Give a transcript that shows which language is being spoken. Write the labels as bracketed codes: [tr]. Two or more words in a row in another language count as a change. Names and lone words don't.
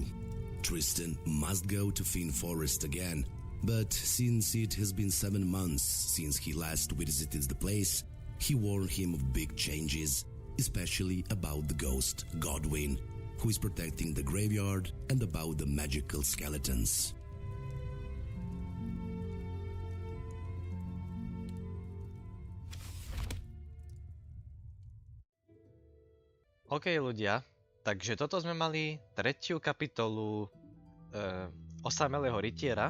[en] Tristan must go to Finn Forest again, but since it has been 7 months since he last visited the place, he warned him of big changes, especially about the ghost Godwin, who is protecting the graveyard, and about the magical skeletons. [sk] OK ľudia, takže toto sme mali tretiu kapitolu Osamelého rytiera.